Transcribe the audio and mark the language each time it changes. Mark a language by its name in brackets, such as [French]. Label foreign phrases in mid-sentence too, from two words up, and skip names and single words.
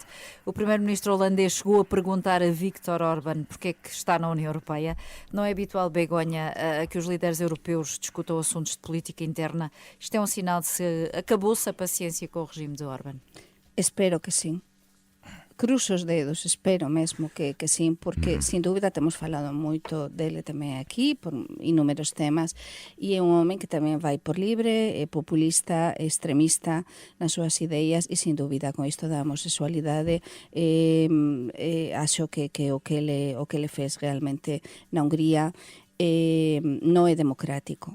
[Portuguese] O primeiro-ministro holandês chegou a perguntar a Viktor Orbán porque é que está na União Europeia. Não é habitual, Begonha, que os líderes europeus discutam assuntos de política interna. Isto é um sinal de se acabou-se a paciência com o regime de Orbán. Espero que sim. [Galician] Cruzo os dedos, espero mesmo que sim, porque sin dúbida temos falado moito dele tamén aquí, por inúmeros temas, e é un home que tamén vai por libre, é populista, é extremista nas súas ideas, e sin dúbida con isto da homosexualidade acho que o que ele fez realmente na Hungría non é democrático.